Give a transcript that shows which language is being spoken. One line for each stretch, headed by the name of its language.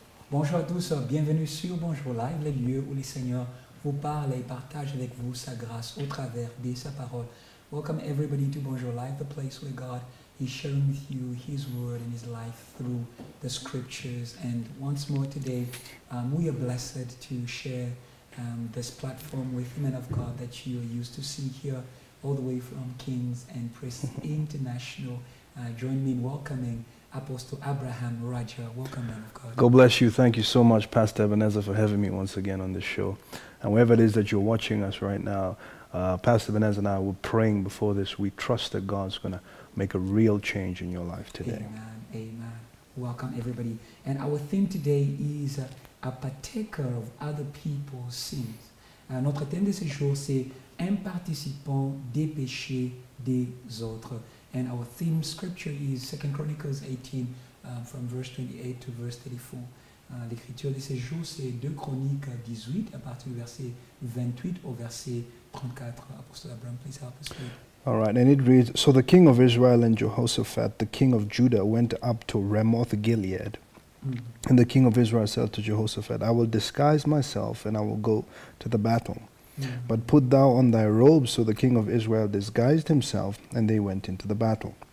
French: Bonjour à tous, bienvenue sur Bonjour Live, le lieu où le Seigneur vous parle et partage avec vous sa grâce au travers de sa parole.
English: Welcome everybody to Bonjour Live, the place where God is sharing with you His word and His life through the scriptures. And once more today, we are blessed to share this platform with men of God that you are used to see here, all the way from Kings and Priests International. Join me in welcoming Apostle Abraham Rajah. Welcome, man of God. God bless you. Thank you so much, Pastor Ebenezer, for having me once again on this show. And wherever it is that you're watching us right now, Pastor Ebenezer and I were praying before this. We trust that God's going to make a real change in your life today. Amen. Amen. Welcome, everybody. And our theme today is a partaker of other people's sins.
French: Notre thème de ce jour, c'est un participant des péchés des autres.
English: And our theme scripture is 2 Chronicles 18 from verse 28 to verse 34.
French: L'écriture de ce jour, c'est 2 Chroniques 18 à partir du verset 28 au verset 34.
English: Apostle Abraham, please help us read. All right, and it reads, So the king of Israel and Jehoshaphat, the king of Judah, went up to Ramoth-Gilead. And the king of Israel said to Jehoshaphat, I will disguise myself and I will go to the battle. But put thou on thy robes. So the king of Israel disguised himself, and they went into the battle.